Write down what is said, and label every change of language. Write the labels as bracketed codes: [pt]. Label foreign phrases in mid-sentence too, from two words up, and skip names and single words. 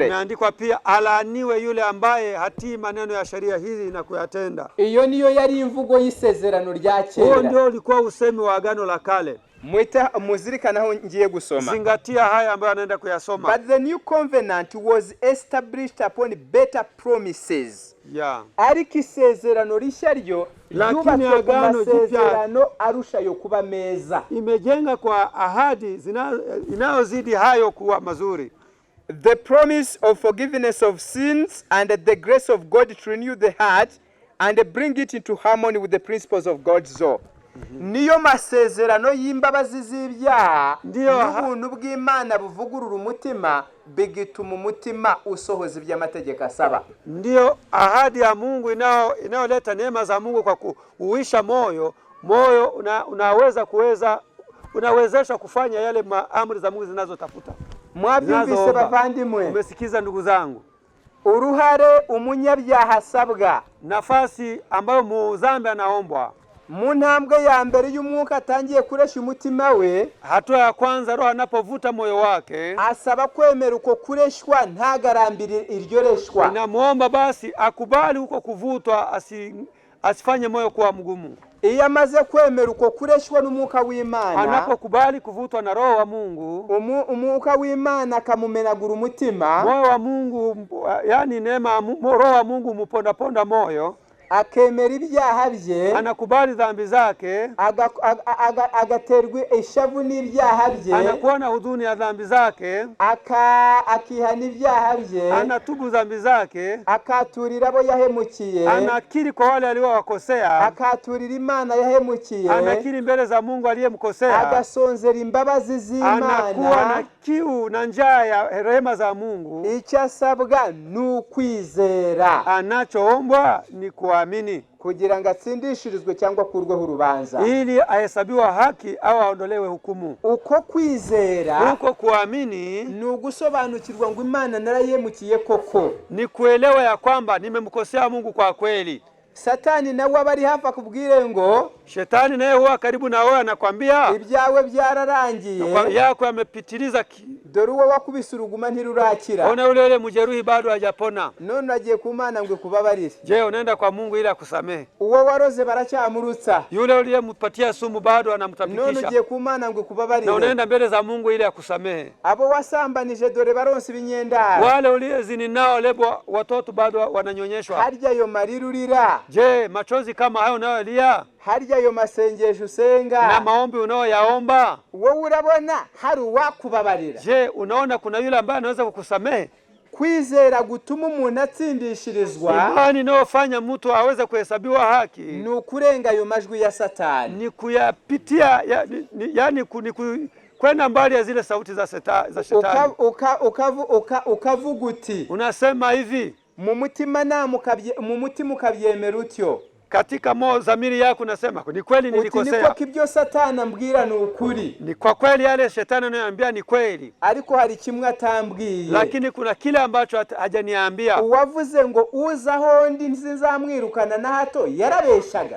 [sw] Imeandikwa pia, alaaniwe yule ambaye hatii maneno ya sheria hizi na kuyatenda. [rw] Iyo niyo yari imvugo y'isezerano rya kera. [sw] Huo ndio ulikuwa usemi wa agano la kale. [rw] Mwita muzirikanaho ngiye gusoma. [sw] Zingatia haya ambayo anaenda kuyasoma. [en] But the new covenant was established upon better promises. Yeah. [rw] Ariko isezerano rishya ryo yubatswe ku masezerano arushayo kuba meza. [sw] Imejenga kwa ahadi inayozidi hayo kuwa mazuri. [en] The promise of forgiveness of sins and the grace of God to renew the heart and bring it into harmony with the principles of God's law. [rw] Niyo masezerano y'imbabazi z'ibyaha n'ubuntu bw'Imana buvugurura umutima bigituma umutima usohoza iby'amategeko asaba. [sw] Ndio ahadi ya Mungu inayoleta neema za Mungu kwa kuuisha moyo unawezesha kufanya yale amri za Mungu zinazotafuta. [rw] Mwabyumvise bavandimwe? [sw] Umesikiza ndugu zangu? [rw] Uruhare umunyabyaha asabwa, [sw] nafasi ambayo muzambi anaombwa. [rw] Mu ntambwe ya mbere y'umwuka atangiye kuresha umutima we, [sw] hatua ya kwanza roho anapovuta moyo wake, [rw] asaba kwemera uko kureshwa ntagarambire iryo reshwa. [sw] Inamuomba basi akubali uko kuvutwa, asifanye moyo kuwa mgumu. [rw] Iyo amaze kwemera uko kureshwa n'umwuka w'Imana, [sw] anapokubali kuvutwa na roho wa Mungu, [rw] umwuka w'Imana akamumenagura umutima, [sw] moyo wa Mungu, yani neema roho wa Mungu muponda moyo, [rw] akemera ibyaha bye, [sw] anakubali dhambi zake, [rw] agaterwa ishavu n'ibyaha bye, [sw] anakuwa na huzuni ya dhambi zake, [rw] akihana ibyaha bye, [sw] anatubu dhambi zake, [rw] akaturira abo yahemukiye, [sw] anakiri kwa wale aliowakosea, [rw] akaturira Imana yahemukiye, [sw] anakiri mbele za Mungu aliyemkosea, [rw] agasonzera imbabazi z'Imana, [sw] anakuwa na kiu na njaa ya rehema za Mungu. [rw] Icyo asabwa n'ukwizera, [sw] anachoombwa ni kuamini, [rw] kugira ngo atsindishirizwe cyangwa kurweho urubanza, [sw] ili ahesabiwa haki au aondolewe hukumu. [rw] Uko kwizera, [sw] uko kuamini, [rw] ni ugusobanukirwa ngo Imana narayemukiye koko, [sw] ni kuelewa ya kwamba nimemkosea Mungu kwa kweli. [rw] Satani nawe abari hafi akubwire ngo, [sw] shetani naye huwa karibu na wewe anakwambia [rw] ibyawe byararangiye, [sw] yako yamepitiliza, [rw] dore uwo wakubise uruguma ntirurakira, [sw] ona ule mujeruhi bado hajapona, [rw] none agiye ku Mana ngo kubabarire. [sw] Je, unaenda kwa Mungu ili akusamehe? [rw] Uwo waroze baracyamurutsa, [sw] yule uliyempatia sumu bado anamtapikisha, [rw] none agiye ku Mana ngo kubabarire, [sw] na unaenda mbele za Mungu ili akusamehe. [rw] Abo wasambanije dore baronse ibinyendara, [sw] wale uliyezini nao lebo watoto bado wananyonyeshwa, [rw] harya yo marirurira, [sw] je machozi kama hayo unayolia, [rw] harya yo masengesho usenga [sw] na maombi unayoyaomba, [rw] wowe urabona hari uwakubabarira? [sw] Je, unaona kuna yule ambaye anaweza kukusamehe? [rw] Kwizera gutuma umuntu atsindishirizwa, [sw] imani inayofanya mtu aweze kuhesabiwa haki, [rw] ni ukurenga ayo majwi ya Satani, [sw] ni kuyapitia yani kwenda mbali ya zile sauti za shetani. [rw] Ukavuga uti, [sw] unasema hivi [rw] mu mutima ukabyemera utyo, [sw] katika dhamiri yako unasema ni kweli nilikosea, [rw] niko kibyo Satani ambwira ni ukuri, [sw] ni kwa kweli yale shetani anayoniambia ni kweli, [rw] ariko hari kimwe atambwiye, [sw] lakini kuna kile ambacho hajaniambia. [rw] Uwavuze ngo uza hondi nsinzamwirukana na hato yarabeshaga.